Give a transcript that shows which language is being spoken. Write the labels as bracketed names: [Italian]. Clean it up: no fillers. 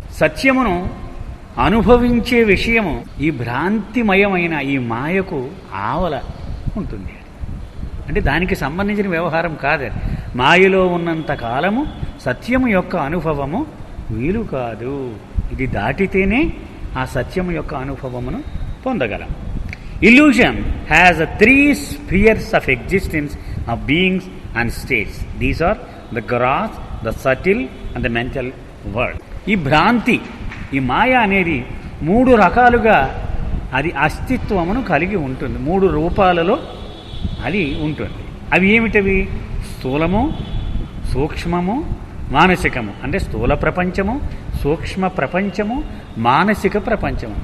[Telugu] సత్యమును అనుభవించే విషయము ఈ భ్రాంతిమయమైన ఈ మాయకు ఆవల ఉంటుంది. అంటే దానికి సంబంధించిన వ్యవహారం కాదు. మాయలో ఉన్నంత కాలము సత్యము యొక్క అనుభవము వీలు కాదు. ఇది దాటితేనే ఆ సత్యము యొక్క అనుభవమును పొందగలం. [English] Illusion has 3 spheres of existence of beings and states. These are the gross, the subtle and the mental world. [Telugu] ఈ భ్రాంతి, ఈ మాయ అనేది 3 రకాలుగా అది అస్తిత్వమును కలిగి ఉంటుంది. 3 రూపాలలో అది ఉంటుంది. అవి ఏమిటవి? స్థూలము, సూక్ష్మము, మానసికము. అంటే స్థూల ప్రపంచము, సూక్ష్మ ప్రపంచము, మానసిక ప్రపంచము.